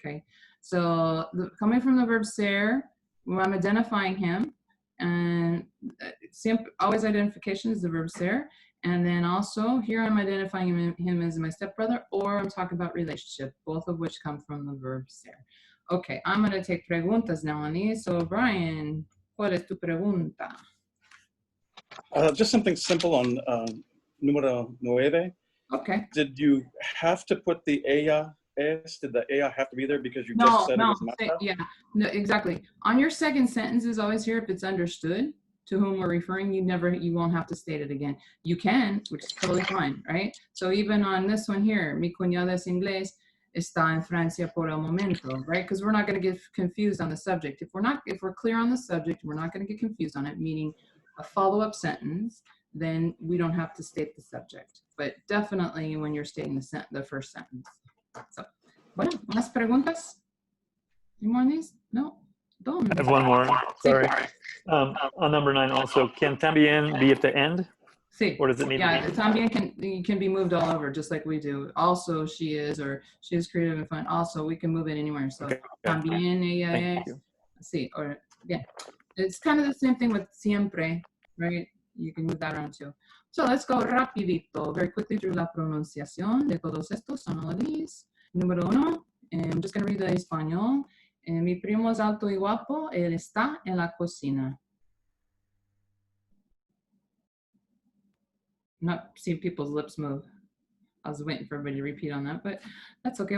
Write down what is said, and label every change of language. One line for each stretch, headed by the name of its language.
English: Okay, so coming from the verb ser, when I'm identifying him, and always identification is the verb ser, and then also here I'm identifying him as my stepbrother, or I'm talking about relationship, both of which come from the verb ser. Okay, I'm going to take preguntas now on these.
Spanish: So Brian, ¿cuál es tu pregunta?
English: Just something simple on número 9. Okay. Did you have to put the ella es? Did the ella have to be there because you just said it was Marta? Yeah, no, exactly. On your second sentence is always here if it's understood to whom we're referring. You won't have to state it again. You can, which is totally fine, right?
Spanish: So even on this one here, mi cuñado es inglés, está en Francia por el momento, right?
English: Because we're not going to get confused on the subject. If we're clear on the subject, we're not going to get confused on it, meaning a follow-up sentence, then we don't have to state the subject. but definitely when you're stating the first sentence. So, bueno, ¿más preguntas? Any more on these? No? I have one more. Sorry. On number 9 also, can también be at the end?
Spanish: Sí.
English: Or does it need Yeah, to be? también can be moved all over just like we do. Also, she is, or she is creative and fun. Also, we can move it anywhere. So, Okay.
Spanish: también ella
English: Thank you.
Spanish: Sí, or yeah.
English: It's kind of the same thing with siempre, right? You can move that around too. So let's go rapidito, very quickly through la pronunciación de todos estos. Son all of these. Número 1, I'm just going to read the español.
Spanish: Mi primo es alto y guapo, él está en la cocina.
English: Not seeing people's lips move. I was waiting for everybody to repeat on that, but that's okay.